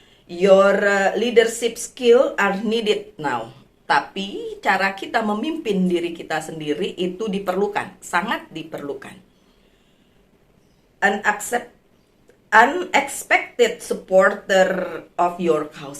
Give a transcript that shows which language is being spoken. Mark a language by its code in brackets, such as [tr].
[en] Your leadership skill are needed now. [id] Tapi cara kita memimpin diri kita sendiri itu diperlukan, sangat diperlukan. [en] Unexpected supporter of your cause.